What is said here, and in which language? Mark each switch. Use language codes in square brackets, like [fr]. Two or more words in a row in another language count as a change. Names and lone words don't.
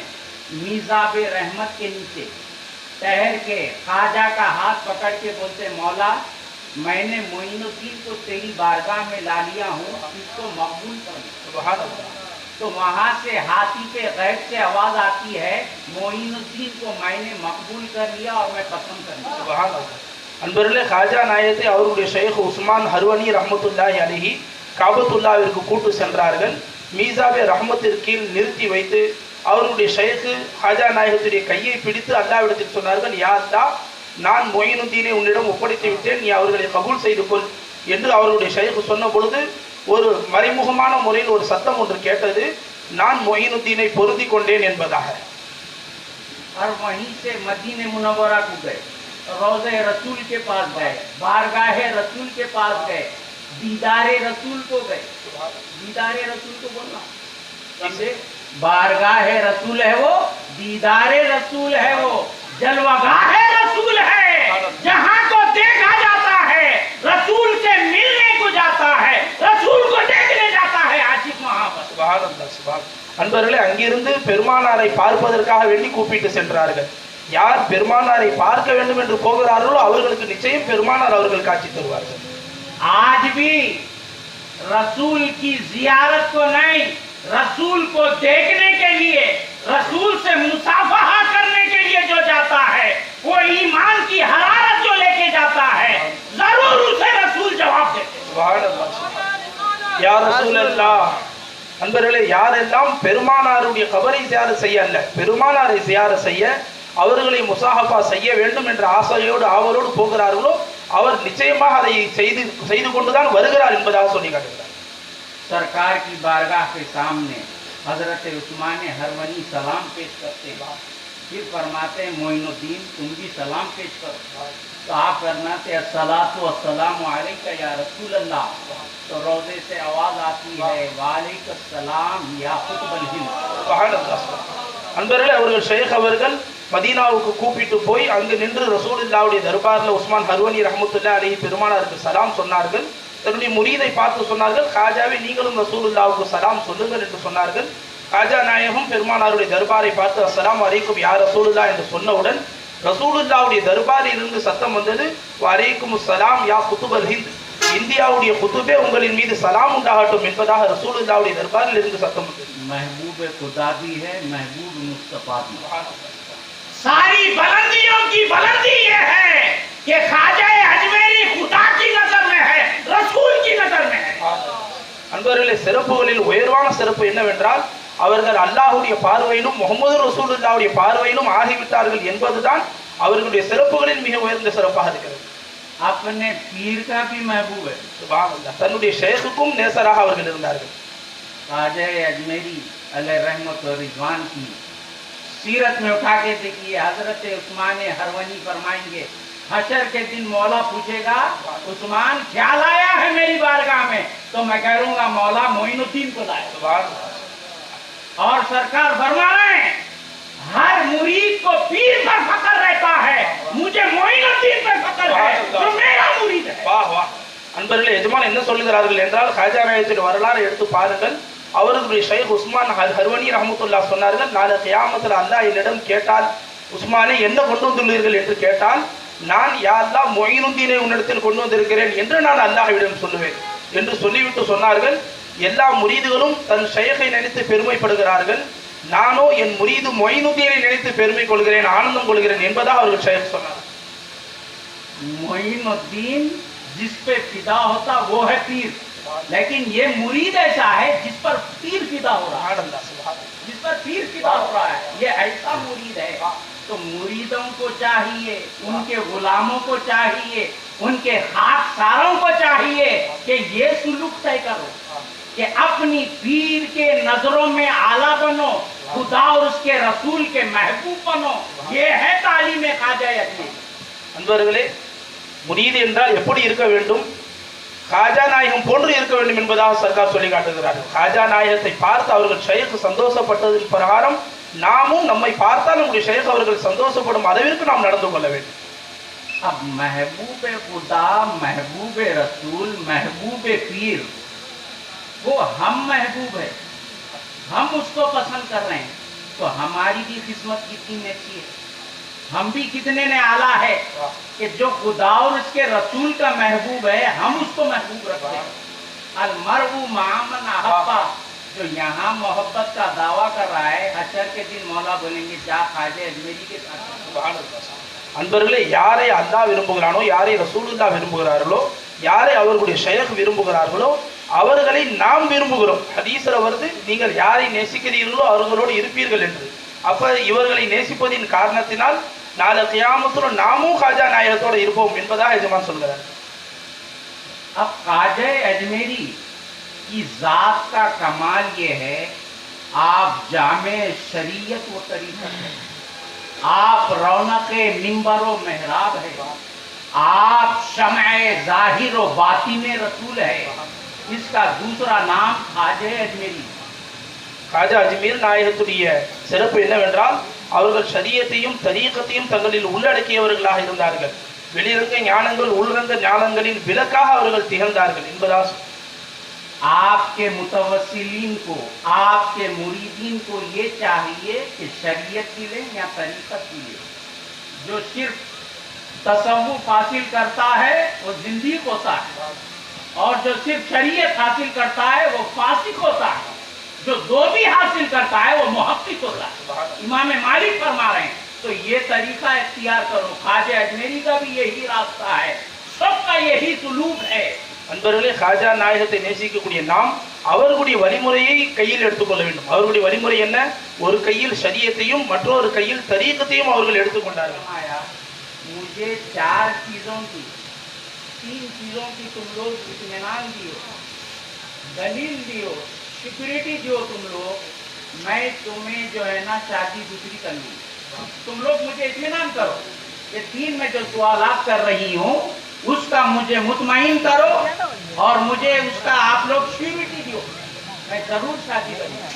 [hi] मीज़ाब रहमत के नीचे ठहर के ख्वाजा का हाथ पकड़ के बोलते, मौला मैंने मोइनुद्दीन को तेरी बारगाह में ला लिया हूँ, इसको मकबूल कर। [ar] سبحان الله. [hi] तो वहाँ से हाथी के गैब से आवाज आती है, मोइनुद्दीन को मैंने मकबूल कर लिया और मैं पसंद कर लिया। [ar] سبحان الله. [ta] அன்பர்களே, காஜா நாயகத்தை அவருடைய ஷேக் உஸ்மான் ஹர்வனி [ar] رحمة الله عليه [ta] காபத்துல்லாவிற்கு கூட்டு சென்றார்கள். மீசாபே ரஹ்மத்திற்கு கீழ் நிறுத்தி வைத்து அவருடைய ஷேக் காஜா நாயகத்துடைய கையை பிடித்து அல்லாஹ்விடத்தில் சொன்னார்கள், [ar] يا الله, [ta] நான் மொயினுத்தீனை உன்னிடம் ஒப்படைத்து விட்டேன், நீ அவர்களை கபூல் செய்து கொள் என்று அவருடைய ஷேக் சொன்ன பொழுது ஒரு மறைமுகமான முறையில் ஒரு சத்தம் ஒன்று கேட்டது, நான் மொயினுத்தீனை பொருந்தி கொண்டேன் என்பதாக. [hi] और वहीं से मदीने मुनव्वरा को गए, रोज़े रसूल के पास गए, बारगाहे रसूल के पास गए, दीदारे रसूल को गए। दीदारे रसूल को बोलना जैसे बारगाहे रसूल है वो, दीदारे रसूल है वो, जलवागाहे रसूल है, जहाँ को देखा जाता है, रसूल से मिलने को जाता है, रसूल को देखने जाता है आशिक मोहब्बत। [ar] سبحان الله، سبحان. [ta] அன்பர்களே, அங்கிருந்து பெருமானாரை பார்ப்பதற்காக வேண்டி கூப்பிட்டு சென்றார்கள். யார் பெருமானாரை பார்க்க வேண்டும் என்று போகிறார்களோ அவர்களுக்கு நிச்சயம் பெருமானார் அவர்கள் காட்சி தருவார்கள். [hi] आज भी रसूल की जियारत को नहीं, रसूल को देखने के लिए, रसूल से मुसाफहा करने के लिए जो जाता है, वो ईमान की हरारत जो लेके जाता है, जरूर उसे रसूल जवाब देते हैं. [ar] سبحان الله. يا رسول الله. [ta] அன்பர்களே, யாரெல்லாம் பெருமானாருடைய கபரை ஜியாரத் செய்ய அல்ல, பெருமானாரை ஜியாரத் செய்ய, அவர்களை முசாஹபா செய்ய வேண்டும் என்ற ஆசையோடு ஆவலோடு போகிறார்களோ அவர் நிச்சயமாக அதை செய்து கொண்டுதான் வருகிறார் என்பதாக சொல்லி காட்டுகிறார். [hi] सरकार की बारगाह के सामने हजरत उस्मान हरवनी सलाम पेश करते हैं, फिर फरमाते हैं मोइनुद्दीन तुम भी सलाम पेश करो. तो आप फरमाते हैं [ar] الصلاة والسلام عليك يا رسول الله. [hi] तो रोज़े से आवाज आती है [ar] وعليكم السلام يا قطب الهند. سبحان الله. [ta] அன்பர்களே, அவர்கள் ஷேக் அவர்கள் மதீனாவுக்கு கூப்பிட்டு போய் அங்கு நின்று ரசூலுல்லாஹ்வுடைய தர்பாரில் உஸ்மான் ஹர்வனி [ar] رحمة الله عليه [ta] பெருமானாருக்கு சலாம் சொன்னார்கள். தன்னுடைய முரீதை பார்த்து சொன்னார்கள், காஜாவே நீங்களும் ரசூலுல்லாஹ்வுக்கு சலாம் சொல்லுங்கள் என்று சொன்னார்கள். காஜா நாயகம் பெருமானாருடைய தர்பாரை பார்த்து [ar] السلام عليكم يا رسول الله [ta] என்று சொன்னவுடன் ரசூலுல்லாஹ்வுடைய தர்பாரில் இருந்து சத்தம் வந்தது, [ar] وعليكم السلام يا قطب الهند, [ta] இந்தியாவுடைய குதுபே உங்களின் மீது சலாம் உண்டாகட்டும் என்பதாக ரசூலுல்லாஹ்வுடைய தர்பாரில் இருந்து சத்தம் வந்தது. [hi] महबूब खुदा भी है, महबूब मुस्तफा भी. सारी बुलंदियों की बुलंदी ये है कि ख्वाजा अजमेरी खुदा की नजर में है, रसूल की नजर में है. [ta] அன்பர்களே, சிறப்புகளில் உயர்வான சிறப்பு என்னவென்றால் அவர்கள் அல்லாஹ்வுடைய பார்வையிலும் முஹம்மது ரசூலுல்லாஹ்வுடைய பார்வையிலும் ஆகிவிட்டார்கள் என்பதுதான் அவர்களுடைய சிறப்புகளில் மிக உயர்ந்த சிறப்பாக இருக்கிறது. [hi] अपने पीर का भी महबूब है. [ar] سبحان الله. [ta] தன்னுடைய ஷேக்குக்கும் நேசராக அவர்கள் இருந்தார்கள். [hi] ख्वाजा अजमेरी अलैहि रहमत व रिजवान की सीरत में उठा के देखिए, हजरत उस्मान हरवनी फरमाएंगे हशर के दिन मौला पूछेगा उस्मान क्या लाया है मेरी बारगाह में, तो मैं कहूंगा मौला मोइनुद्दीन को लाया. और सरकार फरमा रहे हैं हर मुरीद को पीर पर फख्र रहता है, मुझे मोइनुद्दीन पर फख्र है जो मेरा मुरीद है. वाह वाह. [ta] அன்பர்களே, எஜமான் என்ன சொல்லுகிறார்கள் என்றால் காஜா நாயகத்தின் வரலாறு எடுத்து பாருங்கள். அவர்களுடைய ஷைக் உஸ்மான் ஹர்வனி ரஹ்மத்துல்லாஹ் சொன்னார்கள், நாளை கியாமத்தில் அல்லாஹ் என்னிடம் கேட்டால் உஸ்மானே என்ன கொண்டு வந்துள்ளீர்கள் என்று கேட்டால் நான் [ar] يا الله [ta] மொயினுத்தீனை உன்னிடத்தில் கொண்டு வந்திருக்கிறேன் என்று நான் அல்லாஹ்விடம் சொல்லுவேன் என்று சொல்லிவிட்டு சொன்னார்கள், எல்லா முரீதுகளும் தன் ஷைகை நினைத்து பெருமைப்படுகிறார்கள், நானோ என் முரீது மொயினுத்தீனை நினைத்து பெருமை கொள்கிறேன், ஆனந்தம் கொள்கிறேன் என்பதாக அவர்கள் ஷைக் சொன்னார். [hi] मोइनुद्दीन जिस पे फिदा होता वो है पीर, लेकिन ये मुरीद ऐसा है जिस पर पीर फिदा हो रहा है, जिस पर पीर फिदा हो रहा है, ये ऐसा मुरीद है. तो मुरीदों को चाहिए, उनके गुलामों को चाहिए, उनके खाकसारों को चाहिए कि ये सुलूक तय करो कि अपनी पीर के नजरों में आला बनो, खुदा और उसके रसूल के महबूब बनो. ये है तालीम ख्वाजा अजमेरी. [ta] அன்பர்களே, முரீது என்றால் எப்படி இருக்க வேண்டும், காஜா நாயகம் போன்று இருக்க வேண்டும் என்பதாக சர்க்கார் சொல்லி காட்டுகிறார்கள். காஜா நாயகத்தை பார்த்து அவர்கள் ஷைக் சந்தோஷப்பட்டதின் பிரகாரம் நாமும் நம்மை பார்த்தால் நம்முடைய ஷைக் அவர்கள் சந்தோஷப்படும் அளவிற்கு நாம் நடந்து கொள்ள வேண்டும். [hi] अब महबूब खुदा, महबूब रसूल, महबूब पीर, वो हम महबूब है, हम उसको पसंद कर रहे हैं, तो हमारी भी किस्मत कितनी अच्छी है, हम भी कितने ने आला है कि जो खुदा और उसके रसूल का महबूब है हम उसको महबूब रखते हैं. [ar] المرء مع من أحب, [hi] जो यहाँ मोहब्बत का दावा कर रहा है हशर के दिन मौला बोलेंगे जा ख्वाजा अजमेरी के साथ. [ta] அன்பர்களே, யாரை அல்லாஹ் விரும்புகிறானோ, யாரை ரசூலுல்லாஹ் விரும்புகிறார்களோ, யாரை அவர்களுடைய ஷைக் விரும்புகிறார்களோ அவர்களை நாம் விரும்புகிறோம். ஹதீஸ்ல வருது நீங்கள் யாரை நேசிக்கிறீர்களோ அவர்களோடு இருப்பீர்கள் என்று. அப்ப இவர்களை நேசிப்பதின் காரணத்தினால் நாளை கியாமத்துல நாமும் காஜா நாயகத்தோட இருப்போம் என்பதாக எஜமான் சொல்கிறார். [hi] अब ख्वाजा अजमेरी की जात का कमाल ये है, आप जामे शरीयत व तरीक़त है, आप रौनक मिंबर व मेहराब है, आप शमए ज़ाहिर व बातिन रसूल है. इसका दूसरा नाम ख्वाजा अजमेरी. [ta] காஜா அஜ்மீர் நாயகத்துடைய சிறப்பு என்னவென்றால் அவர்கள் ஷரியத்தையும் தரீகத்தையும் தங்களில் உள்ளடக்கியவர்களாக இருந்தார்கள். வெளிரங்க ஞானங்கள் உள்ரங்க ஞானங்களின் விளக்காக அவர்கள் திகழ்ந்தார்கள் என்பதாக. [hi] आपके मुतवस्सिलीन को, आपके मुरीदीन को ये चाहिए कि शरीयत मिले या तरीक़त मिले. जो सिर्फ तसव्वुफ हासिल करता है वो जिंदीक होता है, और जो सिर्फ शरीयत हासिल करता है वो फासिक होता है, जो दो भी हासिल करता है वो मुहक्किक होता है। इमाम मालिक फरमा रहे हैं तो ये तरीका इख्तियार करो। ख्वाजा अजमेरी का भी यही रास्ता है, सबका यही सुलूक है। [ta] அன்பர்களே, காஜா நாயகத்தை நேசிக்கக்கூடிய நாம் அவர்களுடைய வழிமுறையை கையில் எடுத்துக்கொள்ள வேண்டும். அவர்களுடைய வழிமுறை என்ன? ஒரு கையில் ஷரியத்தையும் மற்றொரு கையில் தரீகத்தையும் அவர்கள் எடுத்துக்கொண்டார்கள். [hi] मुझे चार चीजों की, तीन चीजों की तुम लोग इत्मीनान दियो, दलील दियो, सिक्योरिटी दियो तुम लोग, मैं तुम्हें जो है ना शादी दूसरी कर लूँ। तुम लोग मुझे इत्मीनान करो, ये तीन में जो सवालात कर रही हूँ उसका मुझे मुतमईन करो और मुझे उसका आप लोग श्योरिटी दियो, मैं जरूर शादी करूँगा।